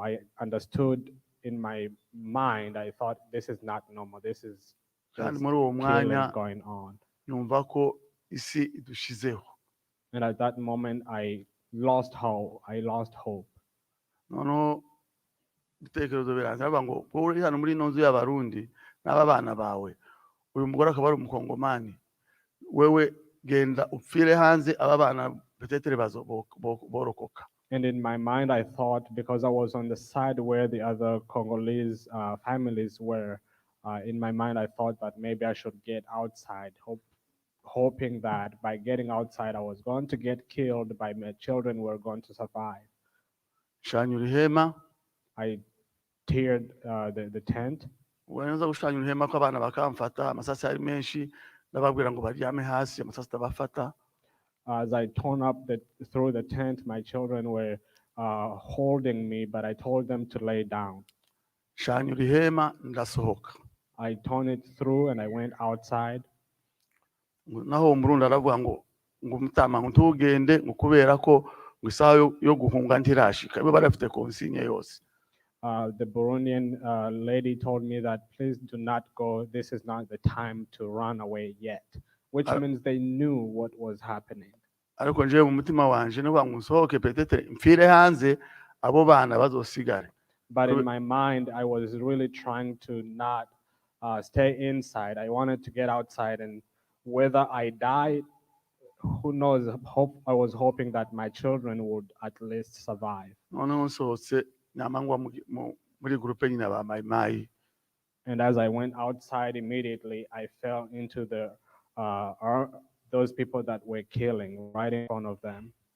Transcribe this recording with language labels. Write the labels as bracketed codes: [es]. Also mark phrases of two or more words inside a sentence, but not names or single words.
[en] I understood in my mind, I thought this is not normal. This is [rn] kandi [en] just [rn] muri uwo [en] killing [rn] mwanya [en] going on. [rn] numva ko isi idushizeho. [en] And at that moment, I lost hope. I lost hope. [rn] Noneho ibitekerezo biranze bavuga ngo wowe uri hano muri ino nzu y'abarundi n'aba bana bawe uyu mugore akaba ari umukongomani wewe genda upfire hanze aba bana petetere borokoka. [en] And in my mind, I thought, because I was on the side where the other Congolese families were, in my mind, I thought that maybe I should get outside, hoping that by getting outside, I was going to get killed, but my children were going to survive. [rn] Shanyura ihema. [en] I teared the tent. [rn] Wenza gushanyura ihema ko abana bakamfata amasasi ari menshi ndababwira ngo baryame hasi amasasi tabafata. [en] As I torn up through the tent, my children were holding me, but I told them to lay down. [rn] Shanyura ihema ndasohoka. [en] I torn it through and I went outside. [rn] Naho umurundi aravuga ngo mutama ngo ntugende ngo kubera ko ngo isaha yo guhunga ntirashika bo barafite consigne yose. [en] The Burundian lady told me that please do not go. This is not the time to run away yet, which means they knew what was happening. [rn] Ariko nje mu mutima wanje no ngo nsohoke petetere mfire hanze abo bana bazosigare. [en] But in my mind, I was really trying to not stay inside. I wanted to get outside, and whether I died, who knows? I was hoping that my children would at least survive. And as I went outside immediately, I fell into those people that were killing right in front of them.